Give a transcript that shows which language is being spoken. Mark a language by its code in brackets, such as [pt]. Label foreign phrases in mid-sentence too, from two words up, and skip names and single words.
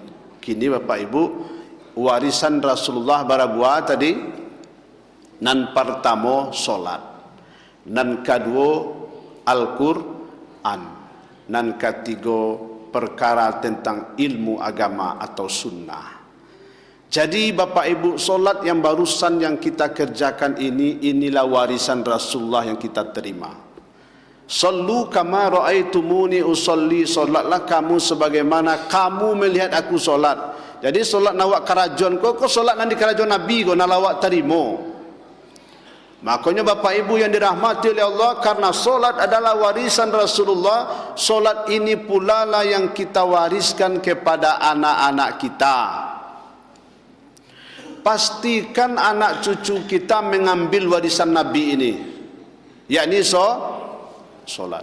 [id] Kini Bapak Ibu, warisan Rasulullah barabuah tadi, nan pertama solat, nan kedua Al-Quran, nan ketiga perkara tentang ilmu agama atau sunnah. Jadi Bapak Ibu, solat yang barusan yang kita kerjakan inilah warisan Rasulullah yang kita terima. [ar] صلوا كما رأيتموني أصلي, [id] solatlah kamu sebagaimana kamu melihat aku solat. [min] Jadi solat nawak kerajon kau solat nanti kerajon Nabi kau nalawak terima. [id] Makanya Bapak Ibu yang dirahmati oleh Allah, karena solat adalah warisan Rasulullah, solat ini pula lah yang kita wariskan kepada anak-anak kita. Pastikan anak cucu kita mengambil warisan Nabi ini, yakni solat.